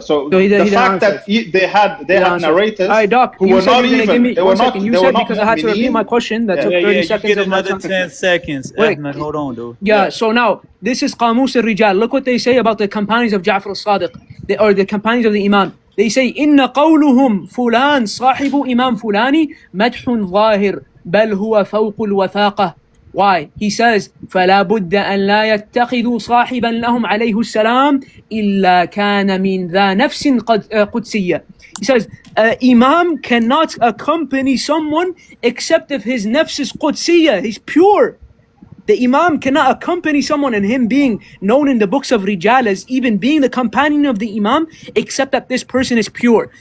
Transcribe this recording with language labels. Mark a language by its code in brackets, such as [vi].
[en] So the fact that they had narrators who were not even, you said because I had to repeat my question that took 30 seconds. You get another 10 seconds. Wait. Ahmed, hold on, dude. Yeah, so now, this is Qamus al-Rijal. Look what they say about the companions of Ja'far al-Sadiq, or the companions of the Imam. They say, [ar] إِنَّ قَوْلُهُمْ فُلَانٍ صَاحِبُ إِمَامْ فُلَانِ مَدْحٌ ظَاهِرٌ بَلْ هُوَ فَوْقُ الْوَثَاقَةِ. [en] Why? He says, [ar] فَلَا بُدَّ أَنْ لَا يَتَّخِذُوا صَاحِبًا لَهُمْ عَلَيْهِ السَّلَامِ إِلَّا كَانَ مِنْ ذَا نَفْسٍ قُدْسِيَّةٍ. [en] He says, Imam cannot accompany someone except if his nafs is qudsiyya, he's pure. The Imam cannot accompany someone, and him being known in the books of Rijal as even being the companion of the Imam, except that this person is pure.